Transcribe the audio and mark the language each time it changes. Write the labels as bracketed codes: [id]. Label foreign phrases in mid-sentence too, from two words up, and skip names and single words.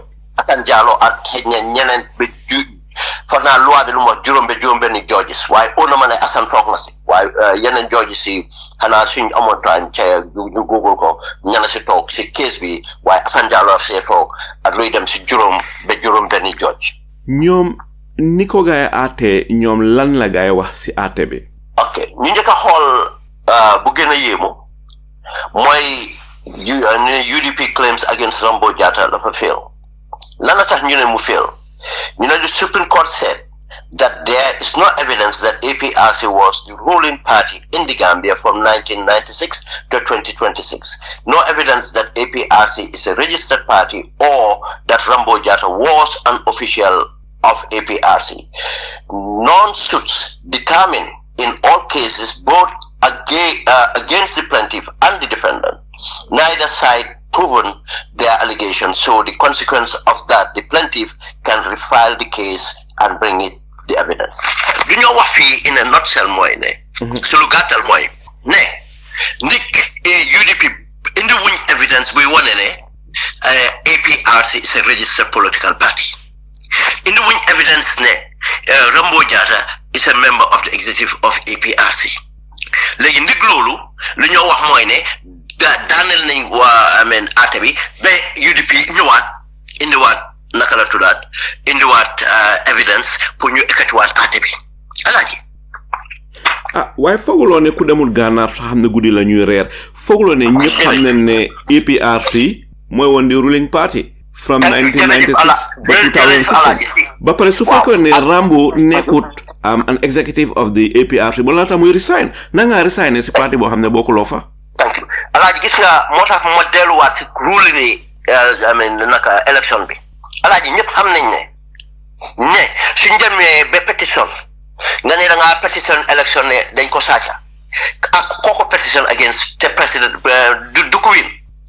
[wo] ak xëy na ñeneen ba foog naa loi bi lu mu wax juróom-benni judges waaye oo na ma ne Assane toog na si waaye yeneen judges si xanaa suñ amoon time ca ñu google ko ñana si toog si case bi waaye Assane Diallo see toog ak luy dem si juróom-benni judge ñoom ni ko gaay àtte ñoom lan la gaay wax si àtte bi ok ñu njëkk a xool bu gën a yéemu mooy [en] UDP claims against Rambo Jatta [wo] dafa fail lan la tax ñu ne mu fail [en] The Supreme Court said that there is no evidence that APRC was the ruling party in the Gambia from 1996 to 2026. No evidence that APRC is a registered party or that Rambo Jatta was an official of APRC. Non-suits determine in all cases both against the plaintiff and the defendant. Neither side proven their allegations, so the consequence of that, the plaintiff can refile the case and bring it the evidence. [wo] Du ñoo wax fii [en] in a nutshell [wo] mooy ne su lu gàttal mooy ne ndik UDP indi wuñ evidence buy wane ne APRC [en] is a registered political party. [wo] Indi wuñ evidence ne [en] Rambo Jatta is a member of the executive of APRC. [wo] Léegi ndig loolu lu ñoo wax mooy ne daaneel nañ waa ate bi ba UDP ñëwaat indiwaat naka la tuddaat indiwaat evidence pour ñu ekkatiwaat ate bi alaaji waaye fooguloo ne ku demul gànnaar sax xam ne guddi la ñuy reer fooguloo ne ñëpp xam nañ ne APRC mooy woon di [en] ruling party from 1996 [wo] ba 2006 ba pare su fekkoon ne Rambo nekkut [en] an executive of the APRC [wo] ba la tax muy resign na nga resigné si parti boo xam ne bokkuloo fa. [en] thank you [wo] alaaji gis nga moo tax ma delluwaat si ruling ni naka élection bi alaaji ñëpp xam nañ ne suñ demee ba pétition nga ne da ngaa pétition élection ne dañ ko sàcca ak kooku pétition against te président du ko win